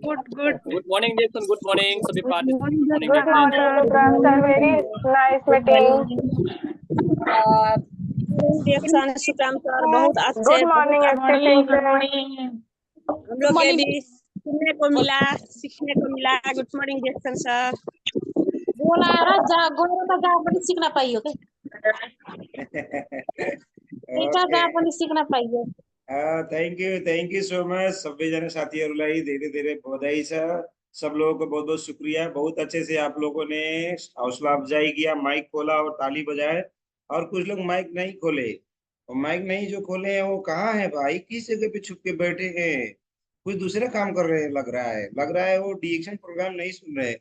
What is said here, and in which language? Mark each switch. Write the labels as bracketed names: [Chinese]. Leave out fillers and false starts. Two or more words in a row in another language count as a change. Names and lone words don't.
[English] Good morning D-Action, good morning सभी participant, good morning गुड डिएक्शन। Morning Vikrant sir, very nice meeting. [Hindi] डिएक्शन सुखराम सर, बहुत अच्छे, [English] Good morning Active sir. [Hindi] हम लोग के भी सुनने को मिला, सीखने को मिला। [English] Good morning D-Action sir. [Nepali] बोलाएर जहाँ पनि सिक्न पाइयो के, एउटा जहाँ पनि सिक्न पाइयो। [English] thank you so much [Nepali] सभी जने साथीहरूलाई धेरै धेरै बधाई छ। [Hindi] सब लोगों को बहुत बहुत शुक्रिया, बहुत अच्छे से आप लोगों ने हौसला अफजाई किया, माइक खोला और ताली बजाए। और कुछ लोग माइक नहीं खोले, और माइक नहीं जो खोले हैं वो कहाँ है भाई, किस जगह पे छुप के बैठे हैं, कुछ दूसरा काम कर रहे हैं, लग रहा है वो डिएक्शन प्रोग्राम नहीं सुन रहे।